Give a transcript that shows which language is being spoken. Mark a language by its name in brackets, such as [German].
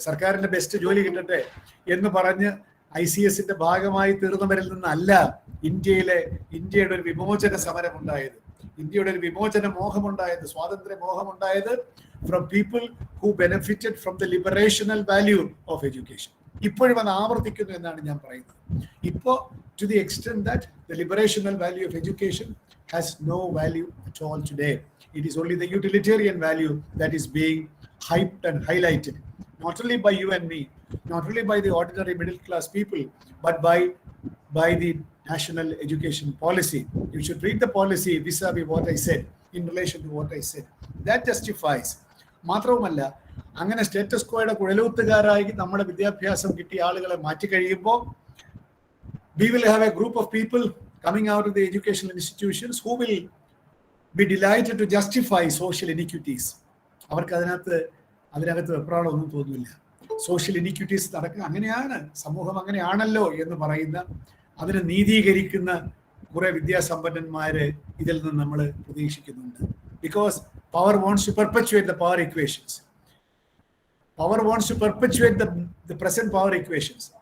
[Malayalam] സർക്കാരിന്റെ ബെസ്റ്റ് ജോലി കിട്ടട്ടെ എന്ന് പറഞ്ഞ് ICSന്റെ ഭാഗമായി തീർന്നവരിൽ നിന്നല്ല ഇന്ത്യയുടെ ഒരു വിമോചന സമരം ഉണ്ടായത്, ഇന്ത്യയുടെ ഒരു വിമോചന മോഹമുണ്ടായത്, സ്വാതന്ത്ര്യ മോഹമുണ്ടായത് [English] From people who benefited from the liberational value of education. [Malayalam] ഇപ്പോഴും അത് ആവർത്തിക്കുന്നു എന്നാണ് ഞാൻ പറയുന്നത്. [English] ഇപ്പോൾ to the extent that the liberational value of education has no value at all today. It is only the utilitarian value that is being hyped and highlighted, not only by you and me, not only by the ordinary middle class people, but by the national education policy. You should read the policy vis-a-vis what I said, in relation to what I said. That justifies. [Malayalam] മാത്രവുമല്ല, അങ്ങനെ status കോയുടെ കുഴലൂത്തുകാരായി നമ്മുടെ വിദ്യാഭ്യാസം കിട്ടിയ ആളുകളെ മാറ്റി കഴിയുമ്പോൾ [English] we will have a group of people coming out of the educational institutions who will be delighted to justify social inequities. [Malayalam] അവർക്ക് അതിനകത്ത് വെപ്രാളമൊന്നും തോന്നില്ല. സോഷ്യൽ ഇനിക്വിറ്റീസ് നടക്കുക അങ്ങനെയാണ്, സമൂഹം അങ്ങനെയാണല്ലോ എന്ന് പറയുന്ന, അതിനെ നീതീകരിക്കുന്ന കുറെ വിദ്യാസമ്പന്നന്മാര് ഇതിൽ നിന്ന് നമ്മൾ പ്രതീക്ഷിക്കുന്നുണ്ട്. [English] Because power wants to perpetuate the power equations. Power wants to perpetuate the present power equations.